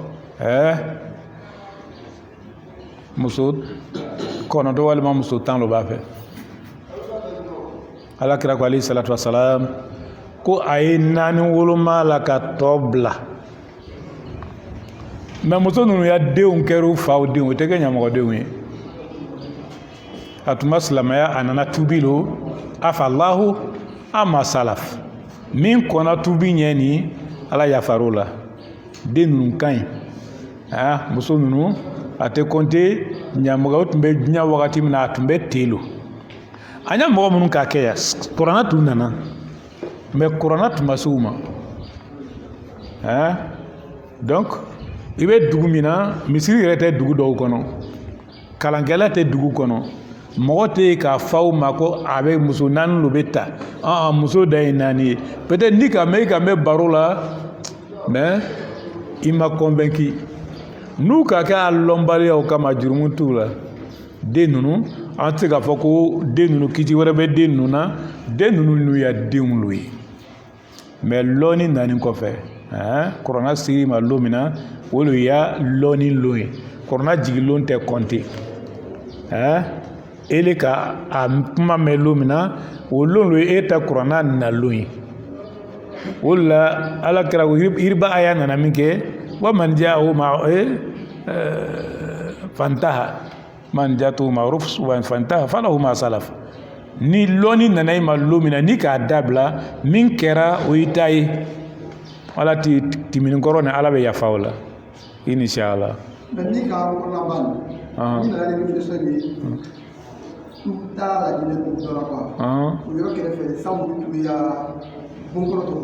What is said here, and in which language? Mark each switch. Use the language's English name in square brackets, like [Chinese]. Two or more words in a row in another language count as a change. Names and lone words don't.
[Bambara] muso kɔnɔntɔ walima muso 10 lo b'a fɛ ala kira ko [Arabic] عليه الصلاة والسلام [Bambara] ko a ye 4 woloma la ka tɔ bila mais muso ninnu ya denw kɛra u faw denw o tɛ kɛ ɲamɔgɔdenw ye a tun ma silamɛya a nana tuubi lo [Arabic] عفا الله عما سلف [Bambara] min kɔnna tuubi ɲɛ ni ala yafar'o la den ninnu ka ɲi muso ninnu a tɛ compter ɲamɔgɔ o tun bɛ diɲɛ wagati min na a tun bɛ telo an ye mɔgɔ minnu k'a kɛ yan kuranna tun nana mais kuranna tun ma se u ma donc i bɛ dugu min na misiri yɛrɛ tɛ dugu dɔw kɔnɔ kalankɛla tɛ dugu kɔnɔ mɔgɔ tɛ k'a faw ma ko a bɛ muso naani lo bɛ ta muso da ye naani ye peut-être ni ka mɛn baro la mais i ma convaincu n'u ka kɛ a lɔnbaliyaw kama jurumu t'u la den ninnu an tɛ se k'a fɔ ko den ninnu kiti wɛrɛ bɛ den ninnu na den ninnu n'u ya denw lo ye mais lɔni nani kɔfɛ kɔrɔna sigi ma lo min na o lo ya lɔni lo ye kɔrɔna jigin lon tɛ compter ele ka a kuma mɛn lo min na o lon lo ye e ta kɔrɔna na lon ye o la ala kɛra yiriba aya nana min kɛ [Arabic] و من جاءه فانتهى من جاءه معروف و فانتهى فله ما سلف [Bambara] ni lɔni nana i ma lo min na ni k'a dabila min kɛra o y'i ta ye ala ti timinikɔrɔ ni ala bɛ yafa o la [Arabic] إن شاء الله [Bambara] mais ni ka kɔnɔna ban ni nana ni réflexion ye tu taa lajɛlen dɔ la quoi o yɔrɔ kɛrɛfɛ sanbu tun bɛ yan bonkɔrɔ tɔw